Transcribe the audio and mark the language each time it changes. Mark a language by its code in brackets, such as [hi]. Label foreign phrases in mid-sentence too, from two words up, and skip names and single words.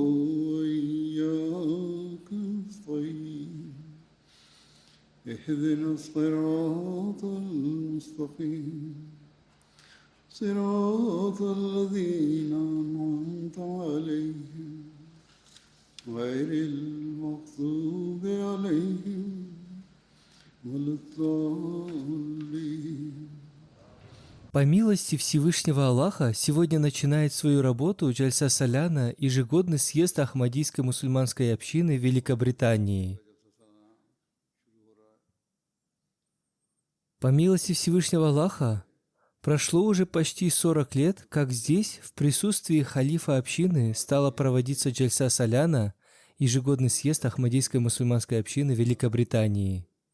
[ar] وإياك نستعين اهدنا الصراط المستقيم صراط الذين أنعمت عليهم غير المغضوب عليهم ولا الضالين. [ru] По милости Всевышнего Аллаха, сегодня начинает свою работу Джальса Саляна, ежегодный съезд Ахмадийской мусульманской общины в Великобритании. По милости Всевышнего Аллаха, прошло уже почти 40 лет, как здесь, в присутствии халифа общины, стала проводиться Джальса Саляна, ежегодный съезд Ахмадийской мусульманской общины в Великобритании.